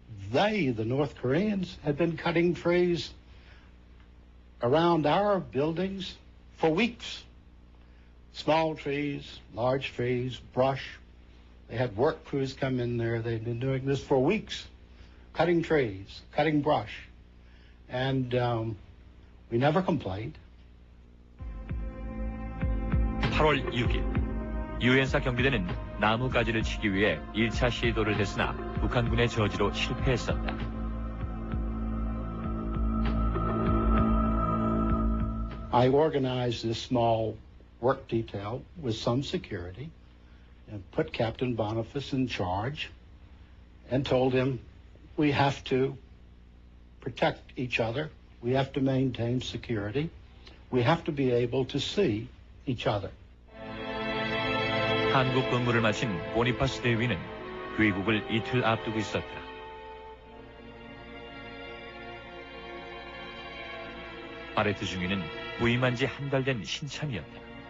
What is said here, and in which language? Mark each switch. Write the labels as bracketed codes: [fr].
[en] They, the North Koreans, had been cutting trees around our buildings for weeks. Small trees, large trees, brush. They had work crews come in there. They'd been doing this for weeks, cutting trees, cutting brush. And we never complained. [ko] 8월 6일 유엔사 경비대는 나무가지를 치기 위해 1차 시도를 했으나 북한군의 저지로 실패했었다. [en] I organized this small work detail with some security and put Captain Boniface in charge and told him we have to protect each other. We have to maintain security. We have to be able to see each other. [ko] 한국 근무를 마친 보니파스 대위는 귀국을 이틀 앞두고 있었다. 바레트 중위는 부임한 지 한 달 된 신참이었다.